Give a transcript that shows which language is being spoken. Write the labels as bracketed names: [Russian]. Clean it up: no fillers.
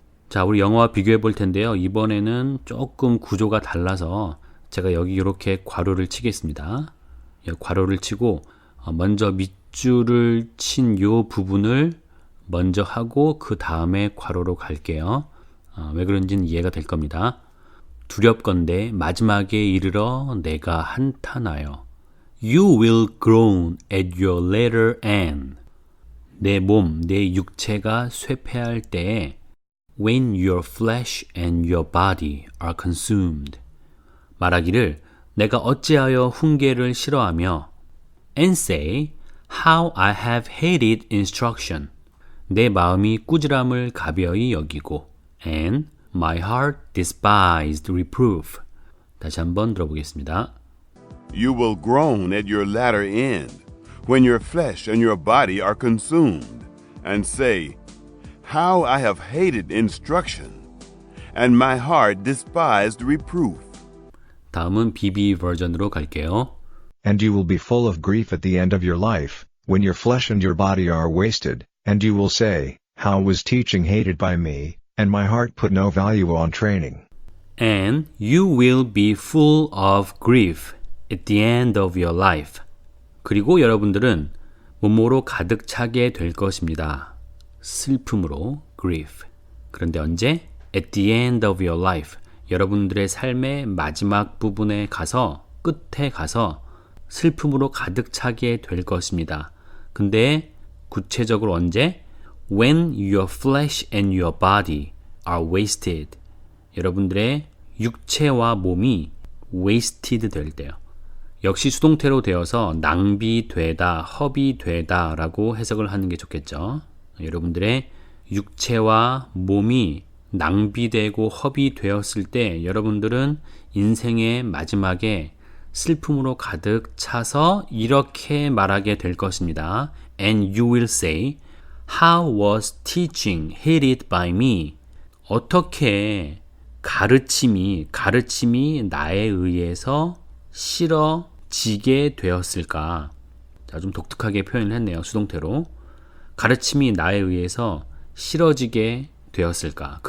[Korean] 자, 우리 영어와 비교해 볼 텐데요. 이번에는 조금 구조가 달라서 제가 여기 이렇게 괄호를 치겠습니다. 괄호를 치고 먼저 밑줄을 친 요 부분을 먼저 하고 그 다음에 괄호로 갈게요. 왜 그런지는 이해가 될 겁니다. 두렵건대 마지막에 이르러 내가 한탄하여 [English] You will groan at your latter end. [Korean] 내 몸, 내 육체가 쇠폐할 때에 [English] When your flesh and your body are consumed. [Korean] 말하기를 내가 어찌하여 훈계를 싫어하며 [English] And say how I have hated instruction. [Korean] 내 마음이 꾸지람을 가벼이 여기고 [English] And my heart despised reproof. [Korean] 다시 한번 들어보겠습니다. [English] You will groan at your latter end, when your flesh and your body are consumed, and say, How I have hated instruction, and my heart despised reproof. [Korean] 다음은 BB 버전으로 갈게요. [English] And you will be full of grief at the end of your life, when your flesh and your body are wasted, and you will say, How was teaching hated by me, and my heart put no value on training. And you will be full of grief at the end of your life. [Korean] 그리고 여러분들은 몸으로 가득 차게 될 것입니다. 슬픔으로 [English] grief. [Korean] 그런데 언제? [English] At the end of your life. [Korean] 여러분들의 삶의 마지막 부분에 가서, 끝에 가서 슬픔으로 가득 차게 될 것입니다. 근데 구체적으로 언제? [English] When your flesh and your body are wasted. [Korean] 여러분들의 육체와 몸이 wasted 될 때요. 역시 수동태로 되어서 낭비되다, 허비되다 라고 해석을 하는 게 좋겠죠. 여러분들의 육체와 몸이 낭비되고 허비되었을 때 여러분들은 인생의 마지막에 슬픔으로 가득 차서 이렇게 말하게 될 것입니다. [English] And you will say, How was teaching hated by me? [Korean] 어떻게 가르침이 나에 의해서 싫어지게 되었을까? 자, 좀 독특하게 표현을 했네요. 수동태로. 가르침이 나에 의해서 싫어지게 되었을까?